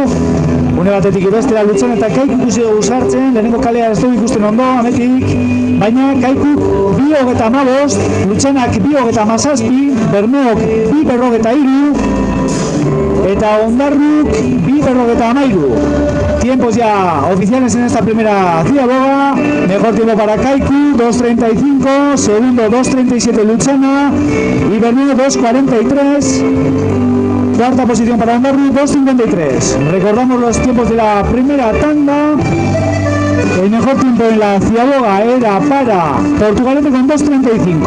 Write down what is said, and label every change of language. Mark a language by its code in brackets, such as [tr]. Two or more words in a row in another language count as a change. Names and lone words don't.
[eu] Une batetik bestera Lutxana eta Kaiku ikusi dugu sartzen, lehenengo kalea ez dugu ikusten ondo, ametik, baina Kaikuk 2:15, Lutxanak 2:17, Bermeok 2:43, eta Ondarruk 2:13. [es] Tiempos ya oficiales en esta primera ciaboga. Mejor tiempo para Kaiku, 2:35, segundo 2:37 Lutxana y Bermeo 2:43. Cuarta posición para Ondarru, 2:53. Recordamos los tiempos de la primera tanda. El mejor tiempo en la ciaboga era para Portugalete con 2:35.